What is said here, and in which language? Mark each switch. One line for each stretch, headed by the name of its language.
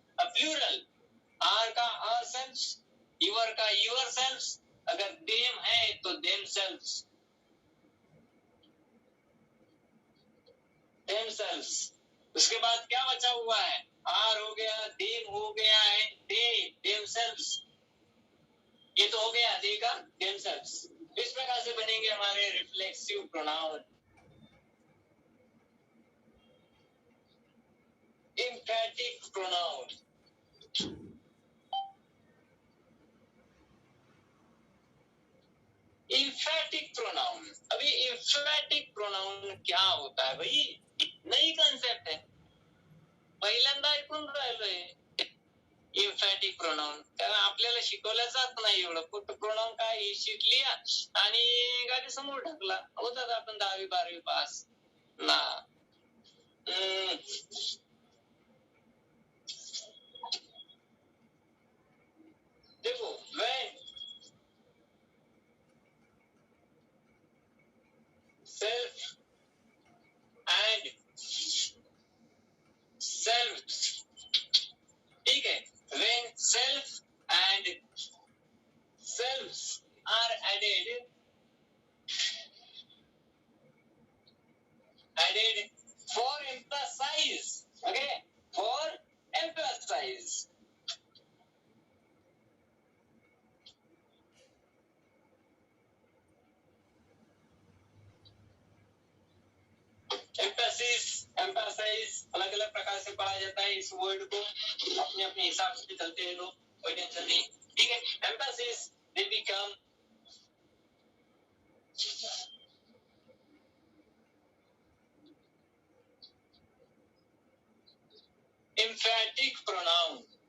Hindi: अब plural, are का are self, your का यूर सेल्फ, अगर देम है तो देम सेल्फ, देम सेल्फ। उसके बाद क्या बचा हुआ है? आर हो गया, देम हो गया है, दे देम सेल्फ, ये तो हो गया दे का देम सेल्फ। इस प्रकार से बनेंगे हमारे reflexive pronoun.
English: emphatic pronoun, emphatic pronoun।
Hindi: अभी emphatic pronoun क्या होता है भाई? नई कॉन्सेप्ट है,
Marathi: पहिल्यांदा ऐकून राहिलोय emphatic pronoun, कारण आपल्याला शिकवलं जात नाही एवढं। कुठं प्रोनाउन काय ही शीट लिहा आणि गाडी समोर ढकला, होतात आपण 10वी 12वी पास ना।
English: देखो, when self and self, ठीक है, when self and selves are added for emphasize, okay, for emphasize,
Hindi: emphasis, emphasise अलग अलग प्रकार से पढ़ा जाता है। इस वर्ड को अपने अपने हिसाब से चलते हैं लोग, कोई टेंशन नहीं, ठीक है।
English: Emphasis they become emphatic pronoun।